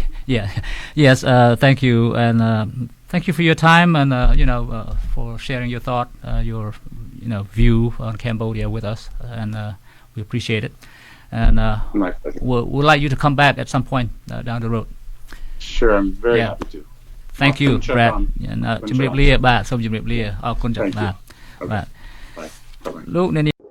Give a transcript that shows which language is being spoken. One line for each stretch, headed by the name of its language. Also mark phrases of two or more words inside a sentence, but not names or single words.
English: thank you, and thank you for your time, and for sharing your thought, your view on Cambodia with us, and we appreciate it. And we'd like you to come back at some point down the road. Sure, I'm very happy to. Thank you, Brad.
Khmer: ជំរាបលាបាទសូមជម្រាបលាអរគុណចា៎បាទបាទលោកអ្នក